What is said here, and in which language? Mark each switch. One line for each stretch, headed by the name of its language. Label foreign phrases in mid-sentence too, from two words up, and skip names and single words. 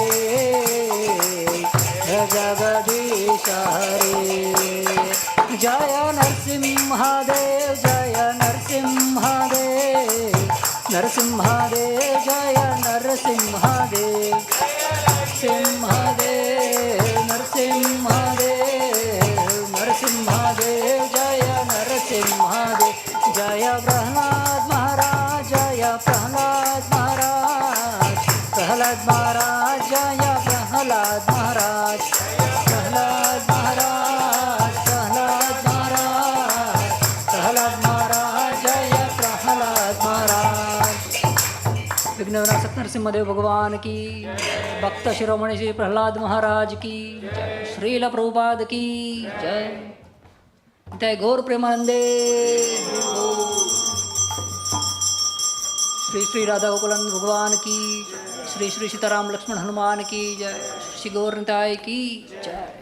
Sanskrit: जय जगदीश हरे जय नृसिंह देव जय नृसिंह देव नृसिंह देव जय नृसिंह देव नृसिंह देव नृसिंह देव नृसिंह देव जय नृसिंह देव जय प्रह्लाद महाराज जय प्रह्लाद महाराज प्रह्लाद महाराज जय प्रह्लाद महाराज प्रह्लाद महाराज प्रह्लाद महाराज प्रह्लाद महाराज जय प्रह्लाद महाराज
Hindi: विघ्न विनाशक नरसिंहदेव भगवान की भक्त शिरोमणि श्री प्रहलाद महाराज की जय श्रील प्रभुपाद की जय जय गौर प्रेमानंदे श्री श्री राधा गोकुलानंद भगवान की श्री श्री सीताराम लक्ष्मण हनुमान की जय श्री गौर निताय की जय